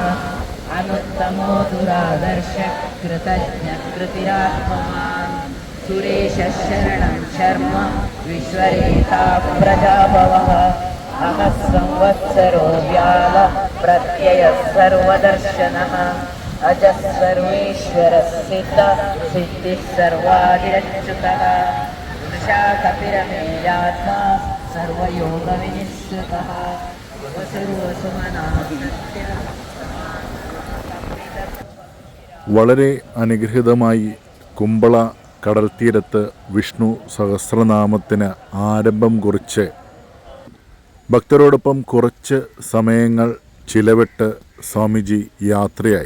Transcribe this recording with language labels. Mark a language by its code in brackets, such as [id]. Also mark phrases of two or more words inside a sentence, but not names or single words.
[sa] अनुत्तमो दुरादर्श कृतज्ञ कृतिरात्मवान् सुरेशः शरणं शर्म विश्वरेता प्रजाभवः अहः संवत्सरो व्याल प्रत्ययः सर्वदर्शनः अजः सर्वेश्वरः सिद्धिः सर्वादिरच्युतः वृषा कपिरमेयात्मा सर्वयोगविनिश्चितः [ml] വളരെ അനുഗ്രഹീതമായി കുമ്പള കടൽത്തീരത്ത് വിഷ്ണു സഹസ്രനാമത്തിന് ആരംഭം കുറിച്ച് ഭക്തരോടൊപ്പം കുറച്ച് സമയങ്ങൾ ചിലവിട്ട് സ്വാമിജി യാത്രയായി.